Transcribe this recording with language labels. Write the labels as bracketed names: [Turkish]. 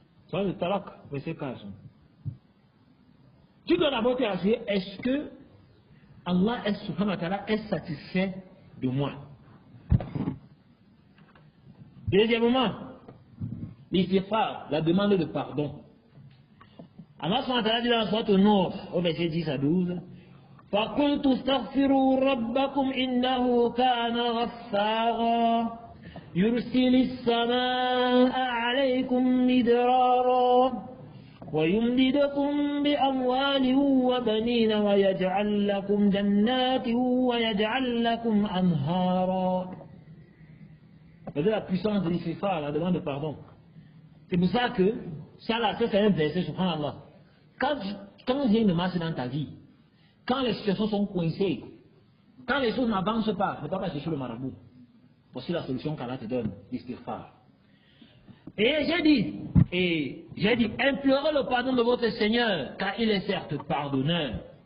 [French] Ça, le talak, verset 15. Tu dois d'abord te rassurer, est-ce que Allah subhanahu wa ta'ala est satisfait de moi? Deuxièmement, l'istighfar, la demande de pardon. Allah subhanahu wa ta'ala dit dans la sourate Nur, au verset 10 à 12, [Arabic] فَقُلْتُ اسْتَغْفِرُوا رَبَّكُمْ إِنَّهُ كَانَ غَفَّارًا يُرْسِلِ السَّمَاءَ عَلَيْكُمْ مِدْرَارًا وَيُمْدِدْكُمْ بِأَمْوَالٍ وَبَنِينَ وَيَجْعَلْ لَكُمْ جَنَّاتٍ وَيَجْعَلْ لَكُمْ أَنْهَارًا. [French] C'est la puissance de l'istighfar, la demande de pardon. C'est pour ça que, ça là, c'est un verset, subhanallah. Quand vient une marche dans ta vie, quand les situations sont coincées, quand les choses n'avancent pas, ne va pas chercher le marabout. Voici la solution qu'Allah te donne, l'istighfar. Et j'ai dit, implorez le pardon de votre Seigneur, car il est certes pardonneur.